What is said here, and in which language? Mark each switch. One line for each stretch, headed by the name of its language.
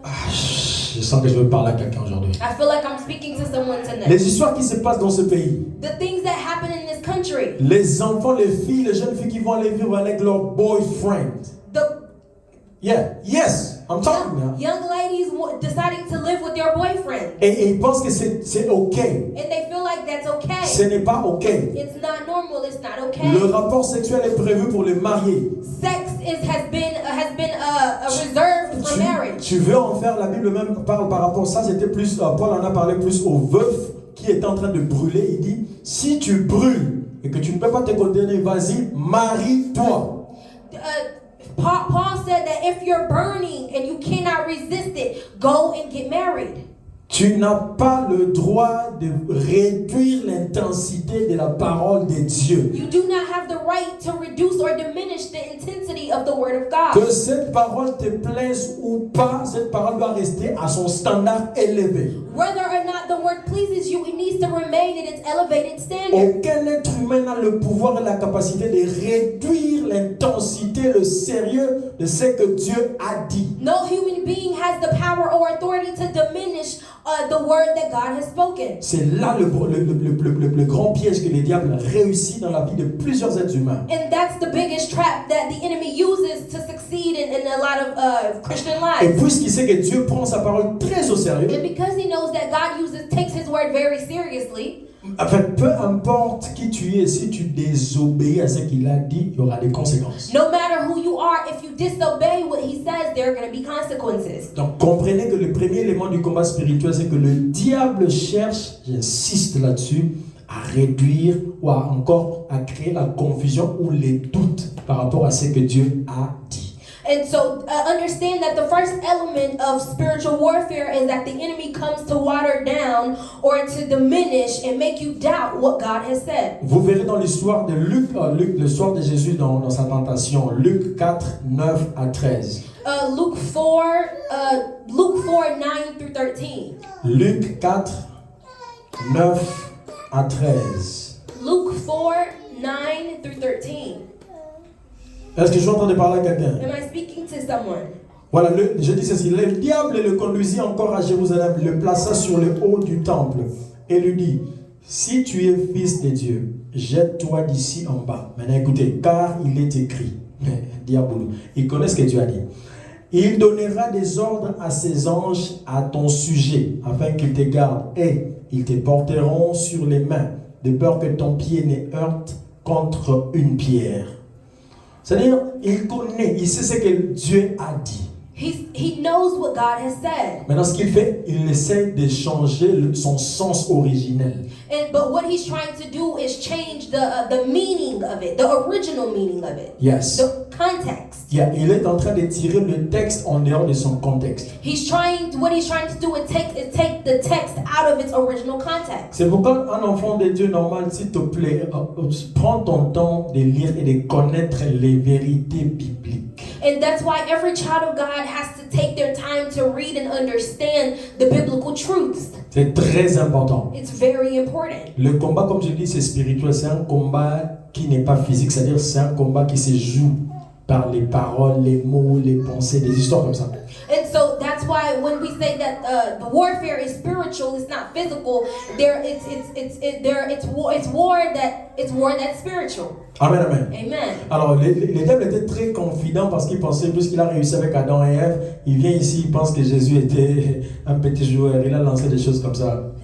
French: Je sens que je veux parler à quelqu'un aujourd'hui.
English: I feel like I'm speaking to someone tonight.
French: Les histoires qui se passent dans ce pays.
English: The things that happen in this country.
French: Les enfants, les filles, les jeunes filles qui vont aller vivre avec leur boyfriend.
English: Yes, I'm talking now. Young ladies deciding to live with their boyfriend.
French: Et ils pensent que c'est ok.
English: And they feel like that's okay.
French: Ce n'est pas ok.
English: It's not normal. It's not okay.
French: Le rapport sexuel est prévu pour les mariés.
English: Sex has been reserved for marriage.
French: Tu veux en faire, la Bible même parle par rapport à ça, c'était plus, Paul en a parlé plus aux veufs qui étaient en train de brûler. Il dit, si tu brûles et que tu ne peux pas te contenir, vas-y, marie-toi.
English: Paul said that if you're burning and you cannot resist it, go and get married.
French: Tu n'as pas le droit de réduire l'intensité de la parole de Dieu.
English: You do not have the right to reduce or diminish the intensity of the word of God.
French: Que cette parole te plaise ou pas, cette parole doit rester à son standard élevé.
English: Whether or not the word pleases you, it needs to remain in its elevated standard.
French: Aucun être humain n'a le pouvoir et la capacité de réduire l'intensité, le sérieux de ce que Dieu a dit.
English: No human being has the power or authority to diminish the word that God has spoken.
French: C'est là le grand piège que le diable réussit dans la vie de plusieurs êtres humains.
English: And that's the biggest trap that the enemy uses to succeed in a lot of Christian
French: Et
English: lives.
French: puisqu'il sait que Dieu prend sa parole très au sérieux,
English: And because he knows that God takes his word very seriously,
French: en fait, peu importe qui tu es, si tu désobéis à ce qu'il a dit, il y aura des conséquences.
English: no matter who you are, if you disobey what he says, there are going to be consequences.
French: Donc comprenez que le premier élément du combat spirituel, c'est que le diable cherche, j'insiste là-dessus, à réduire ou à créer la confusion ou les doutes par rapport à ce que Dieu a dit.
English: And so understand that the first element of spiritual warfare is that the enemy comes to water down or to diminish and make you doubt what God has said.
French: Vous verrez dans l'histoire de Luc, l'histoire de Jésus dans sa tentation, Luc 4, 9 à 13.
English: Luke 4, 9 through 13.
French: Luc 4, 9 à 13.
English: Luke 4, 9 through 13.
French: Est-ce que je suis en train de parler à quelqu'un?
English: Am I speaking to someone?
French: Voilà, je dis ceci. Le diable le conduisit encore à Jérusalem, le plaça sur le haut du temple et lui dit, si tu es fils de Dieu, jette-toi d'ici en bas. Maintenant écoutez, car il est écrit, diable, il connaît ce que Dieu a dit. Il donnera des ordres à ses anges à ton sujet, afin qu'ils te gardent, et ils te porteront sur les mains, de peur que ton pied ne heurte contre une pierre. C'est-à-dire, il connaît, il sait ce que Dieu a dit.
English: He knows what God has said.
French: Maintenant, ce qu'il fait, il essaie de changer son sens originel.
English: But what he's trying to do is change the meaning of it, the original meaning of it. Yes. The context. Yeah,
French: il est en train de tirer le texte en dehors de son contexte.
English: What he's trying to do is take the text out of its original context.
French: C'est pourquoi un enfant de Dieu normal, s'il te plaît, prends ton temps de lire et de connaître les vérités bibliques.
English: And that's why every child of God has to take their time to read and understand the biblical truths.
French: C'est très important.
English: It's very important.
French: Le combat, comme je dis, c'est spirituel. C'est un combat qui n'est pas physique. C'est-à-dire c'est un combat qui se joue par les paroles, les mots, les pensées, des histoires comme ça.
English: And so that's why when we say that the warfare is spiritual, it's not physical. It's war that's spiritual. Amen, amen. Amen.
French: Alors, le diable était très confident parce qu'il pensait, puisqu'il a réussi avec Adam et Ève, il vient ici, il pense que Jésus était un petit joueur. Il a lancé des choses comme ça.